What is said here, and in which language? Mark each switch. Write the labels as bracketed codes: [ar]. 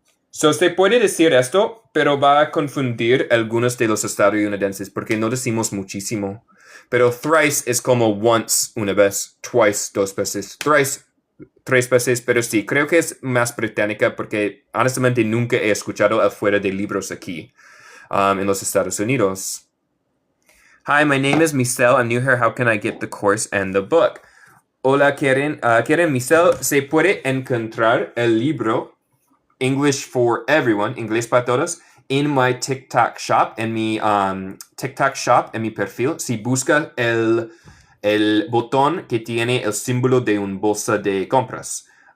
[es] So, se puede decir esto, pero va a confundir algunos de los estadounidenses porque no decimos muchísimo. Pero thrice es como once, una vez, twice, dos veces, thrice, tres veces, pero sí, creo que es más británica porque honestamente nunca he escuchado afuera de libros aquí. [en] In los Estados Unidos. Hi, my name is Michelle. I'm new here. How can I get the course and the book? [es] Hola, Karen. Michelle, se puede encontrar el libro English for Everyone, Inglés para Todos, [en] in my TikTok shop, [es] en mi TikTok shop, en mi perfil, si busca el botón que tiene el símbolo de un bolsa de compras.